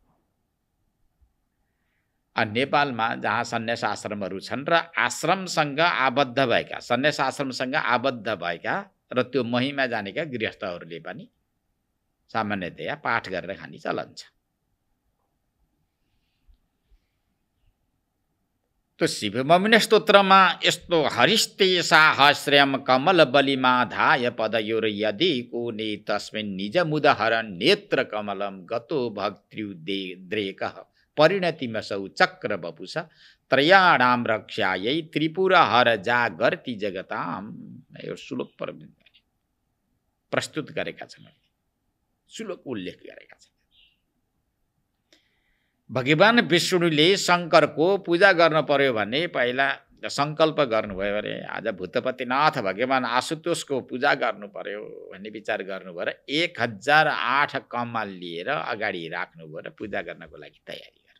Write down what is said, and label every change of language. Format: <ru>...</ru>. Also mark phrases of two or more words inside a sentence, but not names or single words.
<ne>नेपालमा जहाँ सन्यास आश्रमहरू छन् र आश्रमसँग आबद्ध भएका, सन्यास आश्रमसँग आबद्ध भएका र त्यो महिमा जानेका गृहस्थहरूले पनि सामान्यतया पाठ गरेर खाने चलन छ। त्यो शिवमहिमा स्तोत्रमा यस्तो</ne> <sa>हरिस्ते साहस्रम कमल बलिमा धाय पदयोर यदि कोने तस्मिन् निज मुदहर नेत्र कमलम गतो भक्त्युद्रेकः परिणतिमसौ चक्र बपुष त्रयाणाम रक्षायै त्रिपुर हर जागर्ति जगताम।</sa> <ne>यो श्लोक प्रस्तुत गरेका छन्, श्लोक उल्लेख गरेका छन्। भगवान विष्णुले शङ्करको पूजा गर्न पर्यो भने पहिला सङ्कल्प गर्नुभयो अरे आज भूतपतिनाथ भगवान आशुतोषको पूजा गर्नु पर्यो भन्ने विचार गर्नुभयो र 1008 कमल लिएर अगाडि राख्नुभयो र पूजा गर्नको लागि तयारी।</ne>